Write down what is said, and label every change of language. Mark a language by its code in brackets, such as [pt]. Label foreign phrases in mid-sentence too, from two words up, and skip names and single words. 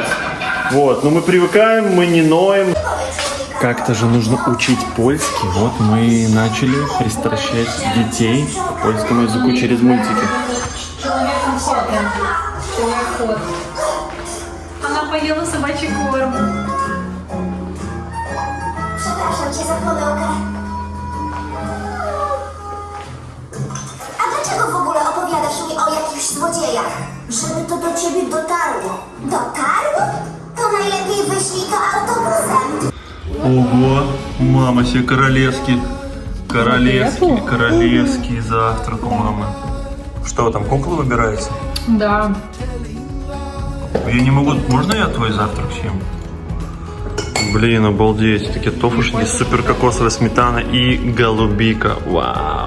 [ru] Вот, но мы привыкаем, мы не ноем. Как-то же нужно учить польский. Вот мы начали пристращать детей к польскому языку через мультики. Человек-кот. Она поела собачий корм. [pl] Przepraszam cię za pomyłkę. A dlaczego w ogóle opowiadasz mi o jakichś złodziejach? Żeby to do ciebie dotarło. Dotarło? To najlepiej wyślij to autobusem. [ru] Ого, мама себе королевский завтрак у мамы. Что вы там, куклы выбираете? Да. Я не могу, можно я твой завтрак съем? Блин, обалдеть, такие тофушки, супер кокосовая сметана и голубика, вау.